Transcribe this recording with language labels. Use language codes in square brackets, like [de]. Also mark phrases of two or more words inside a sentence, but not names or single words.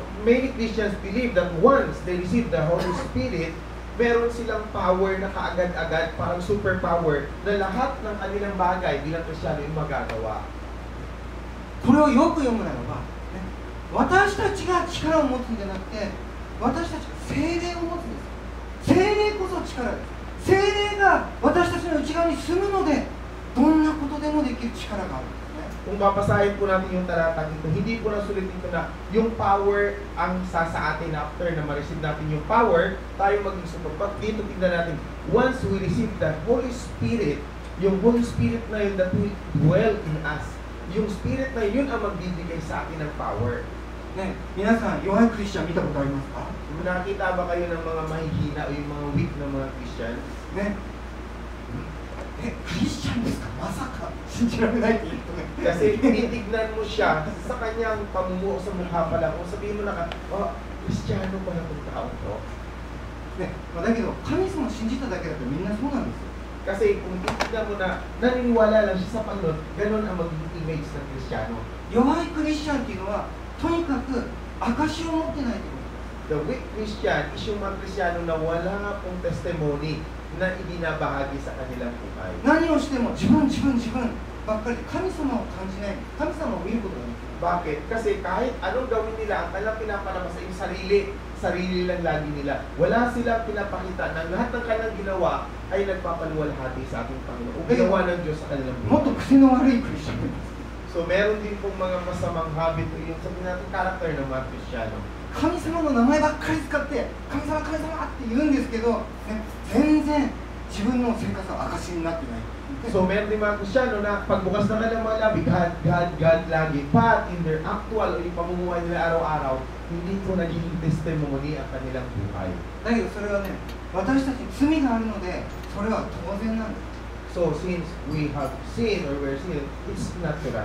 [en] many Christians believe that once they receive the Holy Spirit, [tl] meron silang power na kaagad-agad, parang superpower, na lahat ng kanilang bagay bilang Kristiyano ay magagawa. [ja] これをよく読むならば、ね、私たちが力を持つんじゃなくて、私たちが聖霊を持つんです。聖霊こそ力です。聖霊が私たちの内側に住むので、どんなことでもできる力があるんですね。 [tl] Kung babasahin po natin yung talatang ito, hindi po nasulit dito na yung power ang sa atin after na ma-receive natin yung power, tayo maging sumagpat. Dito tingnan natin, [en] once we receive the Holy Spirit, yung Holy Spirit [tl] na yun [en] that will dwell in us, [tl] yung Spirit na yun ang magbibigay sa atin ng power. [ja] ね、皆さん、弱いクリスチャン見たことありますか？ [tl] Nakita ba kayo ng mga mahihina o yung mga weak na mga Christian? [ja] ね、クリスチャンですか？まさか信じられないって言うとね。 [tl] Kasi tinitignan mo siya sa kanyang pamumuo sa mukha pa lang. Kung sabihin mo na Kristiyano pa na itong tao to. [ja] ね、だけど神様を信じただけだとみんなそうなんですよ。 [tl] Kasi kung titignan mo na naniniwala lang siya sa Panginoon, ganun ang magiging image ng Kristiyano. [ja] 弱いクリスチャンっていうのはとにかく証を持ってないってこと。 [en] The weak Christian is [tl] yung mga Kristiyano na wala pong testimony na ibinabahagi sa kanilang buhay. [ja] 何をしても自分ばっかりで神様を感じない、神様を見ることができる。 [tl] Bakit? Kasi kahit anong gawin nila, ang kanilang pinapalabas sa yung sarili lang lagi nila. Wala silang pinapakita na lahat ng kanilang ginawa ay nagpapaluwalhati sa ating Panginoon. O ginawa ng Diyos sa kanilang [ja] もっと [tl] buhay. [ja] 癖の悪いクリスチャンです。 [tl] So meron din pong mga masamang habit o yung sabihin natin character ng mga Kristiyano. [ja] 神様の名前ばっかり使って神様って言うんですけど、ね、全然自分の生活は証になってない。 [tl] So meron din mga Kristiyano na pagbukas ng kanilang mga labi, God lagi. [en] But in their actual [tl] o yung pamumuhay nila araw-araw, hindi po naging testimony ang kanilang buhay. [ja] だけどそれはね、私たちに罪があるので、それは当然なんです。 [en] So since we have sin or we're sin, it's natural.